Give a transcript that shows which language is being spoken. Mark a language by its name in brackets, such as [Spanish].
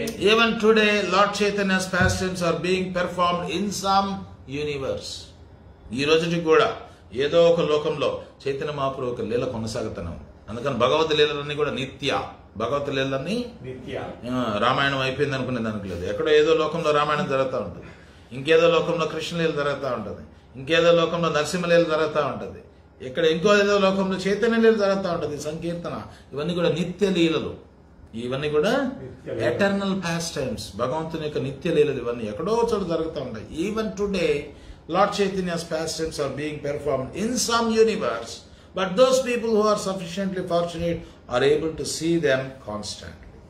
[English] Even today, Lord Chaitanya's pastimes are being performed in some universe. [Telugu] ఈ రోజుకి కూడా ఏదో ఒక లోకంలో చైతన్య మహాప్రభు ఒక లీల కొనసాగుతున్నాం. అందుకని భగవత్ లీలలన్నీ కూడా నిత్య. భగవత్ లీలన్నీ రామాయణం అయిపోయింది అనుకునేది అనుకోలేదు. ఎక్కడో ఏదో లోకంలో రామాయణం జరుగుతూ ఉంటుంది, ఇంకేదో లోకంలో కృష్ణలీల జరుగుతూ ఉంటుంది, ఇంకేదో లోకంలో నరసింహలీల జరుగుతూ ఉంటుంది, ఇక్కడ ఇంకో ఏదో లోకంలో చైతన్య లీల జరుగుతూ ఉంటుంది, సంకీర్తన. ఇవన్నీ కూడా నిత్య లీలలు. ఇవన్నీ కూడా [English] Eternal pastimes. [Telugu] భగవంతుని యొక్క నిత్య లీలలు ఇవన్నీ ఎక్కడో చోట జరుగుతూ ఉంటాయి. [English] Even today Lord Chaitanya's pastimes are being performed in some universe, but those people who are sufficiently fortunate are able to see them constantly.